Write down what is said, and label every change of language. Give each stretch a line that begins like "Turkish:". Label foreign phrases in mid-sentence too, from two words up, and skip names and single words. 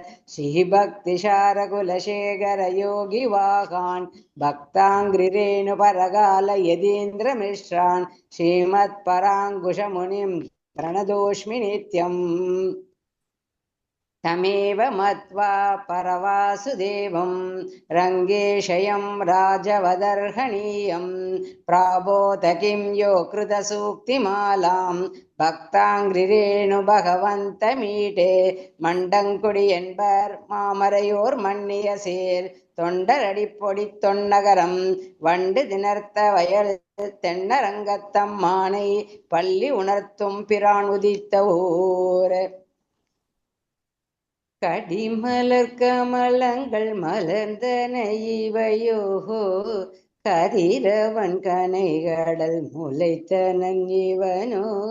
Sanskrit: श्रीभक्तिशारकुलशेखरयोगिवाहान् भक्ताङ्घ्रिरेणुपरकाल यतीन्द्रमिश्रान् श्रीमत्पराङ्कुशमुनिं प्रणतोऽस्मि नित्यम् तमेव मत्वा परवासुदेवं रङ्गेशयं राजवदर्हणीयं प्राबोध किं यो कृतसूक्तिमालां भक्ताङ्घ्रिरेणु भगवन्तमीटे
Tamil: மண்டங்குடி என்பர் மாமரையோர் மன்னிய சேர் தொண்டரடிப்பொடி தொன்னகரம் வண்டு திணர்த்த வயல் தென்னரங்கத்தம் மானை பள்ளி உணர்த்தும் பிரான் உதித்த ஊர் கடிமலர் கமலங்கள் மலர்ந்தன இவையோஹோ கதிரவன் கனைகடல் முளைத்தனன் இவனோ